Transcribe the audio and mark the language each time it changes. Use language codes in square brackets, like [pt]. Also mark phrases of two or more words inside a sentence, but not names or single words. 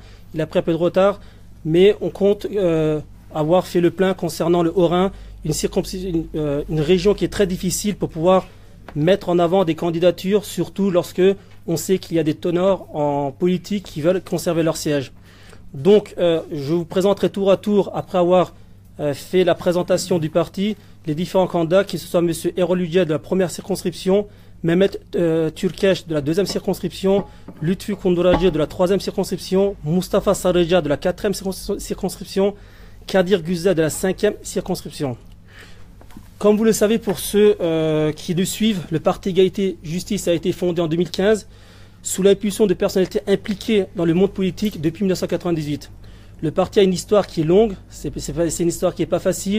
[fr] Il a pris un peu de retard, mais on compte avoir fait le plein concernant le Haut-Rhin, une région qui est très difficile pour pouvoir mettre en avant des candidatures, surtout lorsque on sait qu'il y a des ténors en politique qui veulent conserver leur siège. Donc, je vous présenterai tour à tour, après avoir fait la présentation du parti, les différents candidats, qui ce soit M. Erol Yücel de la première circonscription, Mehmet Türkeş de la 2e circonscription, Lütfü Kunduracı de la 3e circonscription, Mustafa Sarıca de la 4e circonscription, Kadir Güzel de la 5e circonscription. Comme vous le savez, pour ceux qui le suivent, le parti Égalité Justice a été fondé en 2015 sous l'impulsion de personnalités impliquées dans le monde politique depuis 1998. Le parti a une histoire qui est longue, c'est une histoire qui n'est pas facile.